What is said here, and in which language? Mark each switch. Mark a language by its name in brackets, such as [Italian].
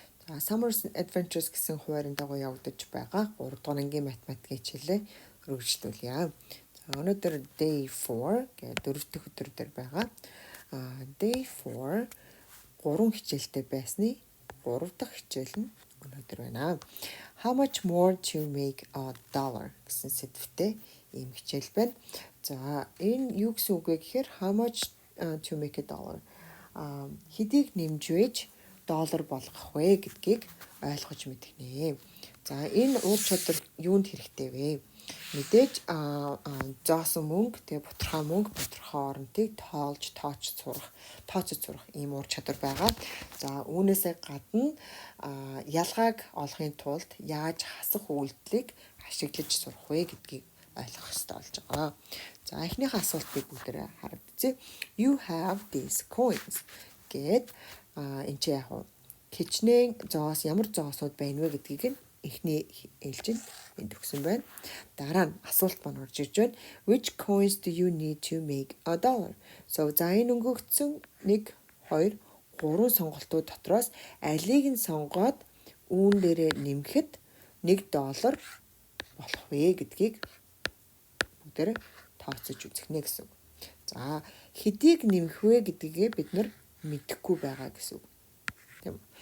[Mongolian] За Summer Adventures гэсэн хуваарийн дагуу явагдаж байгаа 3 дугаар ангийн математикийн хичээлээ үргэлжлүүлье. За өнөөдөр day 4 гэдэг 4 дахь өдөр дээр байгаа. Day 4 3 хичээлтэй байсны 3 дахь хичээл нь өнөөдөр байна. [English] How much more to make a dollar [Mongolian] гэсэн сэдвтэй ийм хичээл байна. За энэ юу гэсэн үг вэ гэхээр [English] how much to make a dollar [Mongolian] хэдийг нэмжвэж доллар болгох вэ гэдгийг ойлгож мэдэх нэ. За энэ ур чадвар юунд хэрэгтэй вэ? Мэдээж зоосон мөнгө, тэгээ бутархай мөнгө, бутархай оронтыг тоолж, тооцож сурах ийм ур чадвар байгаа. За үүнээсээ гадна ялгааг олохын тулд яаж хасах үйлдэлийг ашиглаж сурах вэ гэдгийг ойлгох хэрэгтэй болж байгаа. За эхнийхээ асуултыг бүгдээрээ хараад үзье. [English] You have these coins [Mongolian] гэд энэ чи яг хичнээн зоос ямар зоосууд байна вэ гэдгийг нь эхний ээлжинд энд өгсөн байна. Дараа нь асуулт маань орж ирж байна. [English] Which coins do you need to make a dollar? [Mongolian] So за энэ өнгөгдсөн 1 2 3 сонголтууд дотроос алийг нь сонгоод үүн дээрээ нэмэхэд $1 болох вэ гэдгийг бүгдээрээ тооцож үзэх нэ гэсэн үг. За хэдийг нэмэх вэ гэдгийг бид нар мэдэхгүй байгаа гэсэн үг. Тийм.